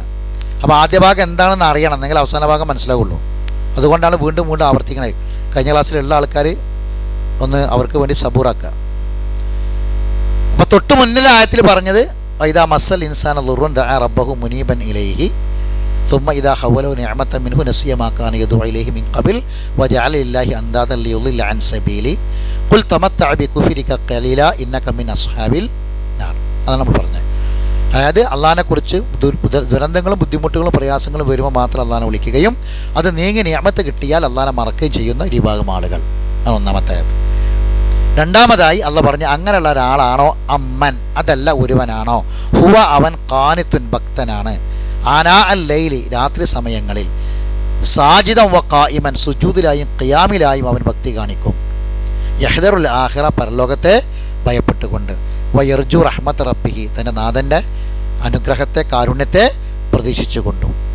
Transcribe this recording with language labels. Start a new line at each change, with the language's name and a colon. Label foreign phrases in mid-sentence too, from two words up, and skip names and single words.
Malayalam: അപ്പോൾ ആദ്യ ഭാഗം എന്താണെന്ന് അറിയണം, എന്നെങ്കിൽ അവസാന ഭാഗം മനസ്സിലാവുള്ളൂ. അതുകൊണ്ടാണ് വീണ്ടും വീണ്ടും ആവർത്തിക്കണത്. കഴിഞ്ഞ ക്ലാസ്സിലുള്ള ആൾക്കാർ ഒന്ന് അവർക്ക് വേണ്ടി സബൂറാക്കുക. അപ്പോൾ തൊട്ട് മുന്നിലെ ആയത്തിൽ പറഞ്ഞത്
Arabic: إذا مس الإنسان ضر دعا ربه منيبا إليه ثم إذا خوله نعمة منه نسي ما كان يدعو إليه من قبل وجعل لله أندادا ليضل عن سبيله قل تمتع بكفرك قليلا إنك من أصحاب النار.
Malayalam: അതാണ് നമ്മൾ പറഞ്ഞത്. അതായത് അള്ളാഹിനെക്കുറിച്ച് ദുരന്തങ്ങളും ബുദ്ധിമുട്ടുകളും പ്രയാസങ്ങളും വരുമ്പോൾ മാത്രം അള്ളാഹിനെ വിളിക്കുകയും അത് നീങ്ങി നിഅമത്ത് കിട്ടിയാൽ അള്ളാഹിനെ മറക്കുകയും ചെയ്യുന്ന ഒരു വിഭാഗം ആളുകൾ ആണ് ഒന്നാമത്തെ ആയത്. രണ്ടാമതായി അള്ളാഹ് പറഞ്ഞു അങ്ങനെയുള്ള ഒരാളാണോ അമ്മൻ, അതല്ല ഒരുവനാണോ, ഹുവ അവൻ ഖാനിത്തുൻ ഭക്തനാണ്,
Arabic: آناء الليل
Malayalam: രാത്രി സമയങ്ങളിൽ,
Arabic: ساجدا وقائما
Malayalam: സുജൂദിലായും ഖിയാമിലായും അവൻ ഭക്തി കാണിക്കും,
Arabic: يحذر الآخرة
Malayalam: പരലോകത്തെ ഭയപ്പെട്ടുകൊണ്ട്,
Arabic: ويرجو رحمة ربه
Malayalam: തൻ്റെ നാഥൻ്റെ അനുഗ്രഹത്തെ കാരുണ്യത്തെ പ്രതീക്ഷിച്ചുകൊണ്ടും.